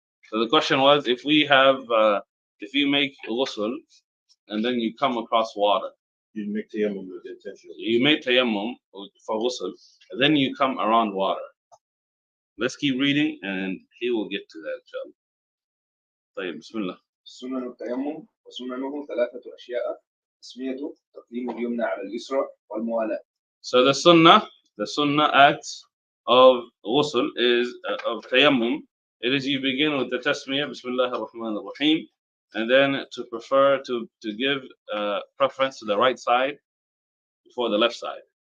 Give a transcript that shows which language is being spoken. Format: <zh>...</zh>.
<en>So the question was, if you make ghusl and then you come across water, You make tayammum with the intention. you make tayammum for ghusl, and then you come around water. Let's keep reading, and he will get to that, inshallah. طيب, Bismillah.</en> <ar>سنن التيمم وسننه ثلاثة أشياء تسميته تقديم اليمنى على اليسرى والموالاة.</ar> <en>So the sunnah act of ghusl is of tayammum. It is you begin with the tasmiyah, Bismillah ar-Rahman ar-Rahim, and then to give preference to the right side before the left side.</en>